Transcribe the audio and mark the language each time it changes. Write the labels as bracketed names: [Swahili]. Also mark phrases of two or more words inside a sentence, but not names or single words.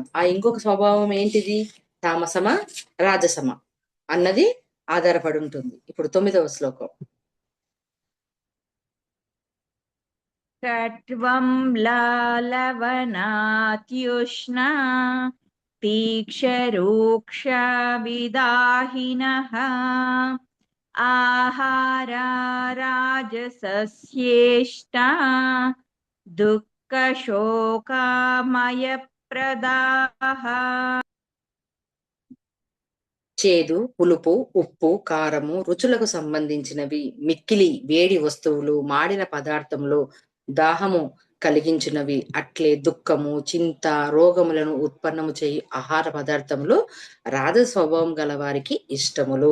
[Telugu] ఆ ఇంకొక స్వభావం ఏంటిది, తామసమా రాజసమా అన్నది ఆధారపడి ఉంటుంది. ఇప్పుడు 9వ శ్లోకం. [Sanskrit] సత్వం లాలవనాత్యుష్ణ तीक्ष्णरूक्षविदाहिनः आहारा राजसस्येष्टा दुःखशोकामयप्रदाः [Telugu] చేదు, పులుపు, ఉప్పు, కారము రుచులకు సంబంధించినవి, మిక్కిలి వేడి వస్తువులు, మాడిన పదార్థములు, దాహము కలిగించినవి, అట్లే దుఃఖము, చింత, రోగములను ఉత్పన్నము చేయి ఆహార పదార్థములు రాజస స్వభావం గల వారికి ఇష్టములు.